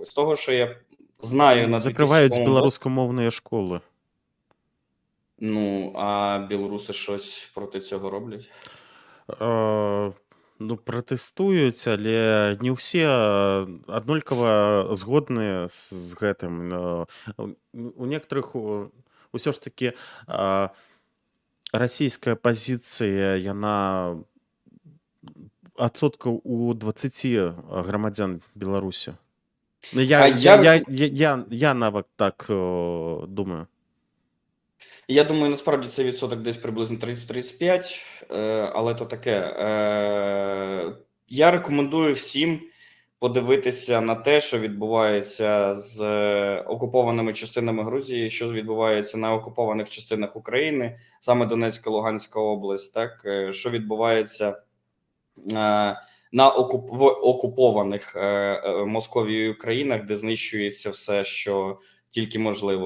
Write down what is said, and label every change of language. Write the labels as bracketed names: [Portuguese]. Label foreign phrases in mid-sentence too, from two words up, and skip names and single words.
[Ukrainian] З того, що я знаю на Закривають 2000 білоруськомовні школи. Ну, а білоруси щось проти цього роблять? Ну, протестують, але не всі однолькова згодні [Belarusian] з гэтым. У некоторых ўсё ж таки расійская пазіцыя, яна адсоткаў у 20 грамадзян Беларусі. Ну, я нават так думаю. [Ukrainian] Я думаю, насправді цей відсоток десь приблизно 30-35, але то таке. Я рекомендую всім подивитися на те, що відбувається з окупованими частинами Грузії, що відбувається на окупованих частинах України, саме Донецька, Луганська область, так, що відбувається в окупованих Московією країнах, де знищується все, що тільки можливо.